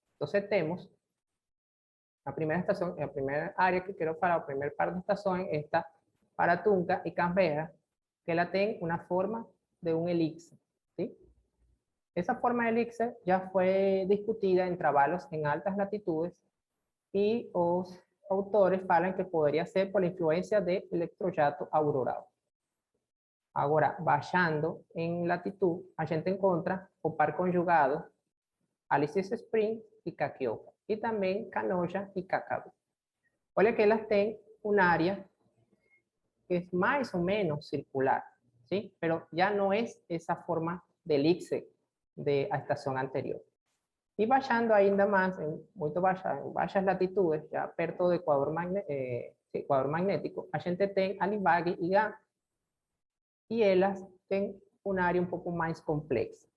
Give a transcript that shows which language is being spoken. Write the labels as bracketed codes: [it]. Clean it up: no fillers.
[es] Entonces tenemos la primera estación, la primera área que quiero para la primera par de estación, esta Paratunca y Canberra, que la tiene una forma de un elixir, ¿sí? Esa forma de elixir ya fue discutida en trabajos en altas latitudes y los autores hablan que podría ser por la influencia de electrojato auroral. [pt] Agora, baixando em latitud, a gente encontra o par conjugado Alice Springs e Kakioka, e também Canoja e Cacau. Olha que elas têm uma área que [es] es más o menos circular, [pt] ¿sí? [es] Pero ya no es esa forma de elipse de la estación anterior. Y bajando [pt] ainda [es] más, en bajas latitudes, ya [pt] perto de [es] Ecuador magnético, [pt] a gente tem [es] Alibag y GAN, y ellas tienen un área un poco más compleja.